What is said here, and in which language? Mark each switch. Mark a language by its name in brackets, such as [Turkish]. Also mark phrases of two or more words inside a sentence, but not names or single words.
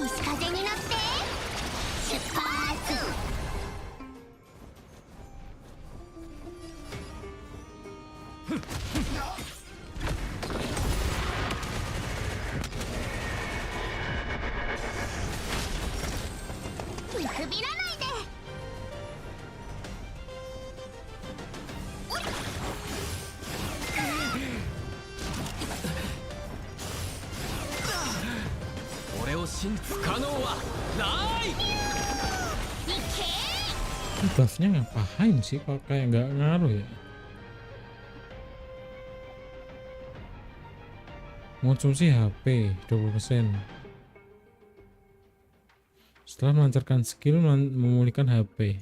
[Japanese] 西風に乗って出発。見くびらないで。俺を不可能はない。 [Indonesian] Buffnya ngapain sih kok kayak nggak ngaruh ya? Konsumsi HP 20%. Setelah melancarkan skill memulihkan HP.